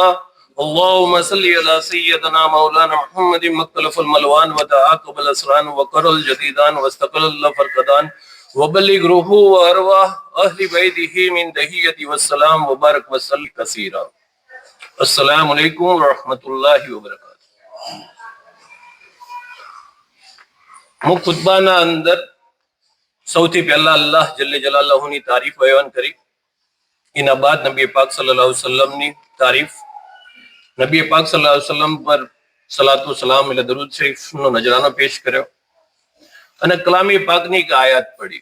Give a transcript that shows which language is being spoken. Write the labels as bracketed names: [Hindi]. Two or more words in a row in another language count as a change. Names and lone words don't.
[Arabic] اللهم صل على سيدنا مولانا محمد مختلف الملوان وتعاقب الأسران وقر الجديدان واستقل الفرقدان وبلغ روحه وأرواح أهل بيته من تحية والسلام وبارك وسلم كثيرا. السلام عليكم ورحمة الله وبركاته. [Gujarati] મુખ ખુતબાના અંદર સૌથી પહેલા [Arabic] الله جل جلاله [Gujarati] તારીફ બયાન કરી, એના બાદ નબી પાક [Arabic] صلى الله عليه وسلم [Gujarati] તારીફ, નબી પાક [Arabic] صلى الله عليه وسلم [Gujarati] પર સલાતો સલામ એટલે દરૂદ શરીફનો નજરાનો પેશ કર્યો અને કલામી પાકની એક આયાત પડી.